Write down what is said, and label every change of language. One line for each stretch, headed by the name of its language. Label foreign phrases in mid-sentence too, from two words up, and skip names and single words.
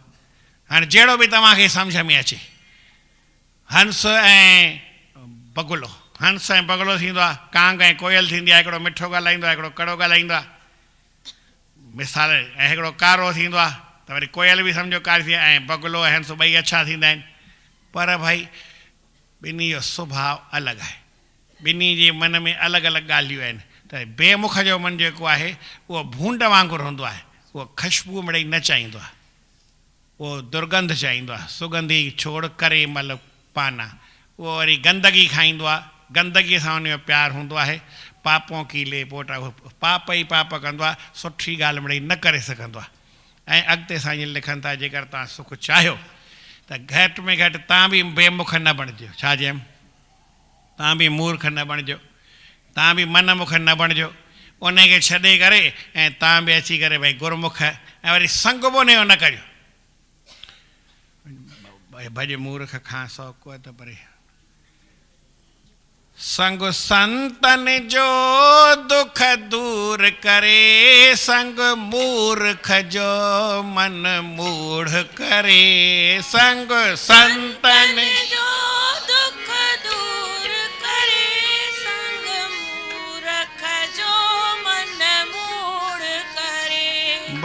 Sindhi: हाणे जहिड़ो बि तव्हांखे सम्झ में अचे, हंस ऐं बगुलो, हंस ऐं बगुलो थींदो आहे, कांग ऐं कोयल थींदी आहे, हिकिड़ो मिठो ॻाल्हाईंदो आहे, हिकिड़ो कड़ो ॻाल्हाईंदो आहे, मिसाल, ऐं हिकिड़ो कारो थींदो आहे त वरी कोयल बि सम्झो कारी थी, ऐं बगुलो ऐं हंस ॿई अच्छा थींदा आहिनि। पर भाई ॿिन्ही जो सुभाउ अलॻि आहे, ॿिन्ही जे मन में अलॻि अलॻि ॻाल्हियूं आहिनि। त बेमुख जो मन जेको आहे उहो भूंड वांगुरु हूंदो आहे, उहो ख़ुशबू मिड़ई न चाहींदो आहे, उहो दुर्गंध चाहींदो आहे, सुगंधी छोड़ करे मल पाना। उहो वरी गंदगी खाईंदो आहे, गंदगीअ सां उनजो प्यारु हूंदो आहे।
Hindi: पापों की ले पोटा,
Sindhi: पाप ई पाप कंदो आहे, सुठी ॻाल्हि मिड़ई न करे सघंदो आहे। ऐं अॻिते साईं लिखनि था, जेकर तव्हां सुख चाहियो त घटि में घटि तव्हां बि बेमुख न बणिजो। छा चयमि, तव्हां बि मूर्ख न बणिजो, तव्हां बि मनमुख न बणिजो। उनखे छॾे करे ऐं तव्हां बि अची करे भई गुरमुख, ऐं वरी संग बि उनजो न करियो। भॼ मूर्ख खां सौ को त परे, संग संतन जो दुख दूर करे, संग मूर्ख जो मन मूढ़ करे। संग संतन जो दुख दूर करे, संग मूर्ख जो मन मूढ़ करे।